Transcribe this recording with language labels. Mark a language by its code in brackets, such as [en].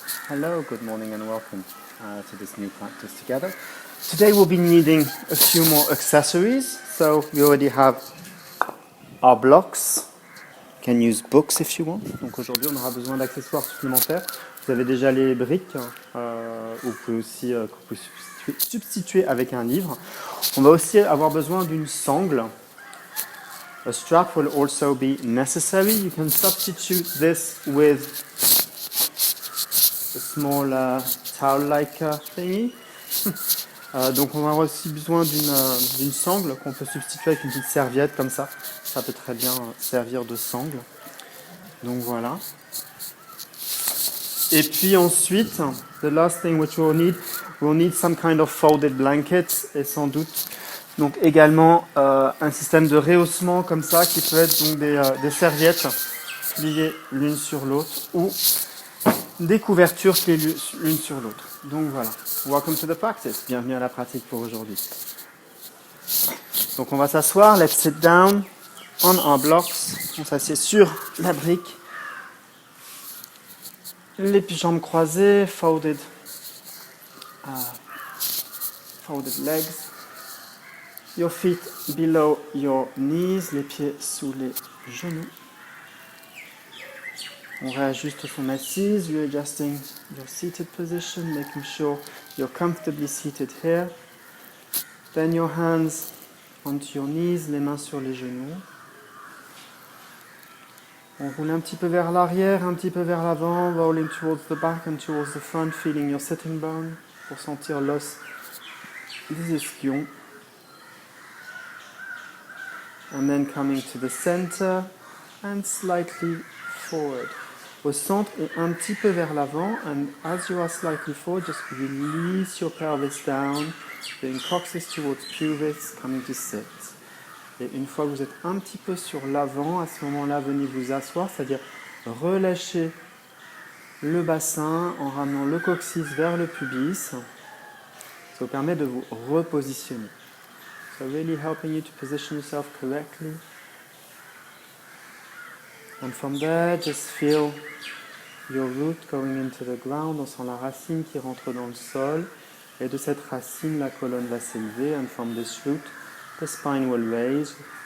[en] Hello, good morning and welcome to this new practice together. Today we'll be needing a few more accessories. So we already have our blocks. You can use books if you want. [fr] Donc aujourd'hui on aura besoin d'accessoires supplémentaires. Vous avez déjà les briques, vous pouvez aussi substituer avec un livre. On va aussi avoir besoin d'une sangle. [en] A strap will also be necessary. You can substitute this with a small towel-like thingy. [fr] Donc on aura aussi besoin d'une sangle qu'on peut substituer avec une petite serviette comme ça. Ça peut très bien servir de sangle. Donc voilà. Et puis ensuite, [en] the last thing which we'll need some kind of folded blanket [fr] et sans doute donc également un système de rehaussement comme ça qui peut être donc des serviettes pliées l'une sur l'autre ou des couvertures pliées l'une sur l'autre. Donc voilà. [en] Welcome to the practice. [fr] Bienvenue à la pratique pour aujourd'hui. Donc on va s'asseoir. [en] Let's sit down on our blocks. [fr] On s'assied sur la brique. Les jambes croisées, [en] folded legs. Your feet below your knees, [fr] les pieds sous les genoux. On réajuste son assise, [en] readjusting your seated position, making sure you're comfortably seated here. Then your hands onto your knees, [fr] les mains sur les genoux. On roule un petit peu vers l'arrière, un petit peu vers l'avant, [en] rolling towards the back and towards the front, feeling your sitting bone, [fr] pour sentir l'os des ischions. [en] And then coming to the center and slightly forward. [fr] Au centre et un petit peu vers l'avant. [en] And as you are slightly forward, just release your pelvis down, bring coccyx towards pubis, coming to sit. [fr] Et une fois que vous êtes un petit peu sur l'avant, à ce moment-là, venez vous asseoir, c'est-à-dire relâcher le bassin en ramenant le coccyx vers le pubis. Ça vous permet de vous repositionner. [en] So really helping you to position yourself correctly. And from there, just feel your root going into the ground. [fr] On sent la racine qui rentre dans le sol. Et de cette racine, la colonne va s'élever. [en] And from this root, the spine will rise.